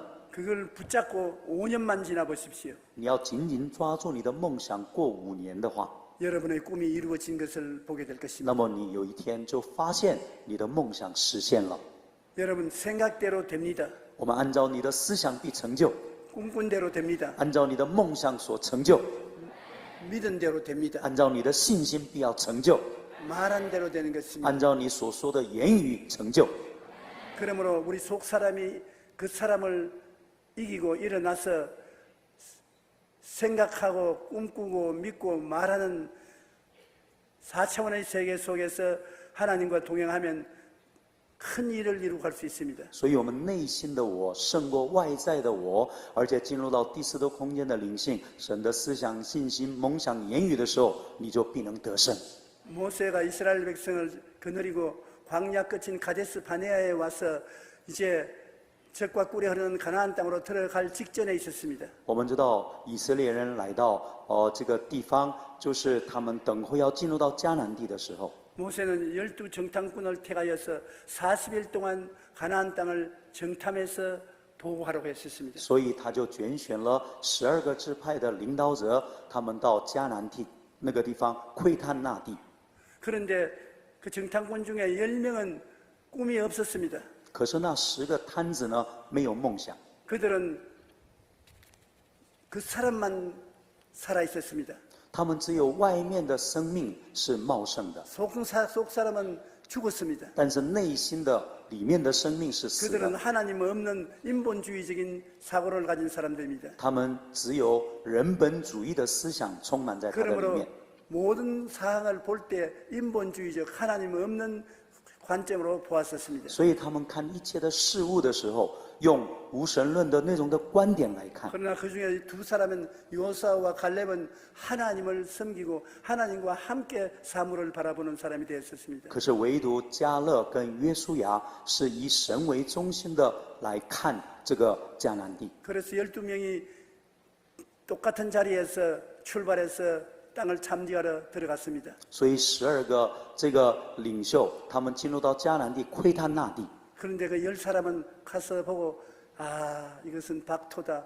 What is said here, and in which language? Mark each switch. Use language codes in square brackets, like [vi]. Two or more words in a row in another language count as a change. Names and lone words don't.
[ko] 그걸 붙잡고 5년만 지나 보십시오. [zh] 你要紧紧抓住你的梦想，过5年的话， [ko] 여러분의 꿈이 이루어진 것을 보게 될 것입니다. [zh] 那么你有一天就发现你的梦想实现了。 [ko] 여러분 생각대로 됩니다. [zh] 我们按照你的思想必成就， [ko] 꿈꾼 대로 됩니다. [zh] 按照你的梦想所成就， [ko] 믿은 대로 됩니다. [zh] 按照你的信心必要成就， [ko] 말한 대로 되는 것입니다. [zh] 按照你所说的言语成就。 [ko] 그러므로 우리 속 사람이 그 사람을 이기고 일어나서 생각하고 꿈꾸고 믿고 말하는 4차원의 세계 속에서 하나님과 동행하면 큰 일을 이루고 갈 수 있습니다. [zh] 所以我们内心的我胜过外在的我，而且进入到第四的空间的灵性，神的思想、信心、梦想、言语的时候，你就必能得胜。 [ko] 모세가 이스라엘 백성을 거느리고 광야 끝인 가데스 바네아에 와서 이제 젖과 꿀이 흐르는 가나안 땅으로 들어갈 직전에 있었습니다. [zh] 我们知道以色列人来到这个地方，就是他们等候要进入到迦南地的时候， [ko] 모세는 12 정탐꾼을 택하여서 40일 동안 가나안 땅을 정탐해서 보고하라고 했었습니다. [zh] 所以他就拣选了12个支派的领导者，他们到迦南地那个地方窥探那地。 [ko] 그런데 그 정탐꾼 중에 10명은 꿈이 없었습니다. [zh] 可是那10个摊子呢，没有梦想， [ko] 그들은 그 사람만 살아 있었습니다. [zh] 他们只有外面的生命是茂盛的， [ko] 속 사람은 죽었습니다. [zh] 但是内心的里面的生命是死 [ko] 그들은 [zh] 的。 [ko] 하나님 없는 인본주의적인 사고를 가진 사람들입니다. [zh] 他们只有人本主义的思想充满在他的里 [ko] 그러므로 [zh] 面， [ko] 모든 사항을 볼 때 인본주의적 하나님 없는 관점으로 보았었습니다. [zh] 所以他们看一切的事物的时候，用无神论的那种的观点来看。 [ko] 그러나 그 중에 두 사람은 요사와 갈렙은 하나님을 섬기고 하나님과 함께 사물을 바라보는 사람이 되었습니다. [zh] 可是唯独迦勒跟约书亚是以神为中心的来看这个迦南地。 [ko] 그래서 12명이 똑같은 자리에서 출발해서 땅을 참지하러 들어갔습니다. [zh] 所以12个这个领袖，他们进入到迦南地窥探那地。 [ko] 그런데 그 10사람은 가서 보고 이것은 박토다.